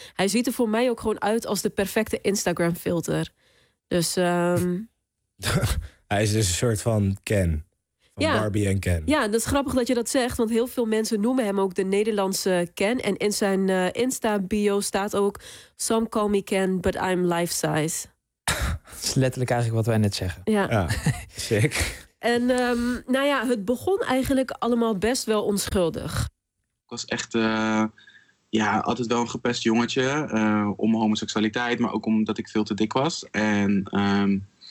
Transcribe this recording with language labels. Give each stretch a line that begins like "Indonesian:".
Dutch: Hij ziet er voor mij ook gewoon uit als de perfecte Instagram-filter. Dus hij is dus een soort van Ken. Van ja. Barbie en Ken. Ja, dat is grappig dat je dat zegt. Want heel veel mensen noemen hem ook de Nederlandse Ken. En in zijn Insta-bio staat ook...
English: Some call me Ken, but I'm life-size.
Dutch: Dat is letterlijk eigenlijk wat wij net zeggen. Ja.
English: Sick.
Dutch: En het begon eigenlijk allemaal best wel onschuldig. Ik was echt altijd wel een gepest jongetje. Om homoseksualiteit, maar ook omdat ik veel te dik was. En...